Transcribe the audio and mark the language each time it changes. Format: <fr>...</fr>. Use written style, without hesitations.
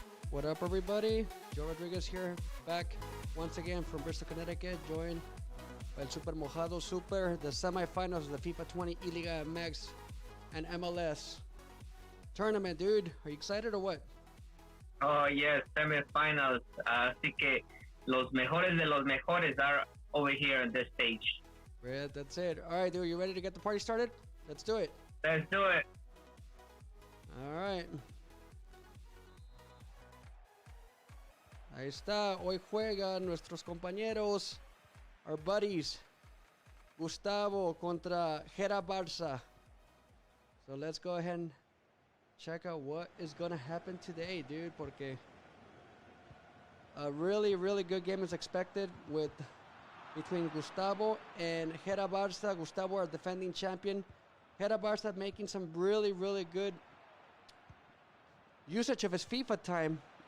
<en>What up, everybody? Joe Rodriguez here, back once again from Bristol, Connecticut, joined by El Super Mojado Super, the semifinals of the FIFA 20 Liga MX and MLS tournament, dude. Are you excited or what? Oh, yes, semifinals.</en> <es>Así que los mejores de los mejores</es> <en>are over here on this stage. Yeah, that's it. All right, dude, you ready to get the party started? Let's do it. Let's do it. All right.</en> <es>Ahí está. Hoy juegan nuestros compañeros,</es> <en>our buddies,</en> <es>Gustavo contra GERABARCA.</es> <en>So let's go ahead and check out what is going to happen today, dude, porque a really, really good game is expected between Gustavo and GERABARCA. Gustavo, our defending champion. GERABARCA making some really, really good usage of his FIFA time.</en>